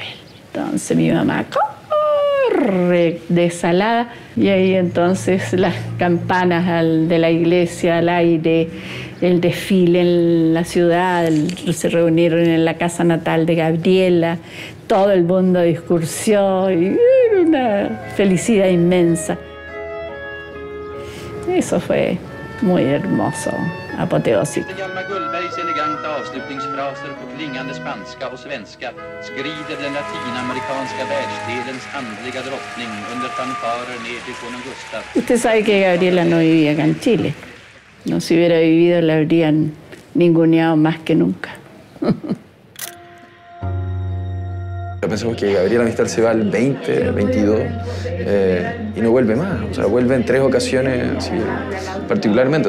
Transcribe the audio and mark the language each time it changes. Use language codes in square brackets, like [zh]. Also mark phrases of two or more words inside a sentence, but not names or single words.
[es] Entonces mi mamá corre desalada, y ahí entonces las campanas de la iglesia al aire, el desfile en la ciudad, se reunieron en la casa natal de Gabriela, todo el mundo discursió y era una felicidad inmensa. Eso fue muy hermoso, apoteósico. [sv] Hjalmar Gullbergs eleganta avslutningsfraser på klingande spanska och svenska skrider den latinamerikanska världsdelens andliga drottning under fanfarer ner till konung Gustav. [es] Usted sabe que Gabriela no vivía acá en Chile. No, si hubiera vivido la habrían ninguneado más que nunca. Pensamos que Gabriela Mistral se va el 20, 22 y no vuelve más. O sea, vuelve en 3 ocasiones así, particularmente.